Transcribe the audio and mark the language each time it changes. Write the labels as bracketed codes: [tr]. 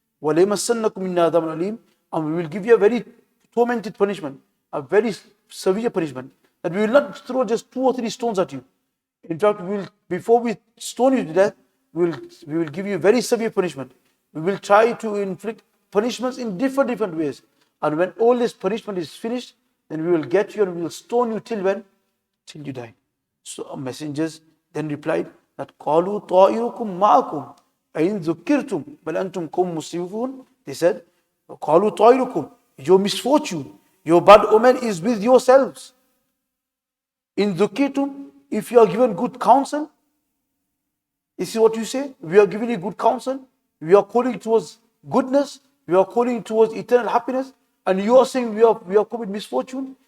[ar] وَلَيْمَسَّنَّكُمْ مِنَّا عَذَابٌ أَلِيمٌ, [en] and we will give you a very tormented punishment, a very severe punishment, that we will not throw just 2 or 3 stones at you. In fact, before we stone you to death, we will give you very severe punishment. We will try to inflict punishments in different ways. And when all this punishment is finished, then we will get you and we will stone you till when? Till you die. So messengers then replied that [ar] قَالُوا طَائِرُكُمْ مَعَكُمْ أَإِنْ ذُكِّرْتُمْ بَلْ أَنْتُمْ قَوْمٌ مُسْرِفُونَ. [en] They said, [ar] قَالُوا طَائِرُكُمْ, [en] your misfortune, your bad omen is with yourselves. In ذُكِّرْتُمْ, if you are given good counsel, this is what you say, we are giving you good counsel, we are calling towards goodness, we are calling towards eternal happiness, and you are saying we are committing misfortune.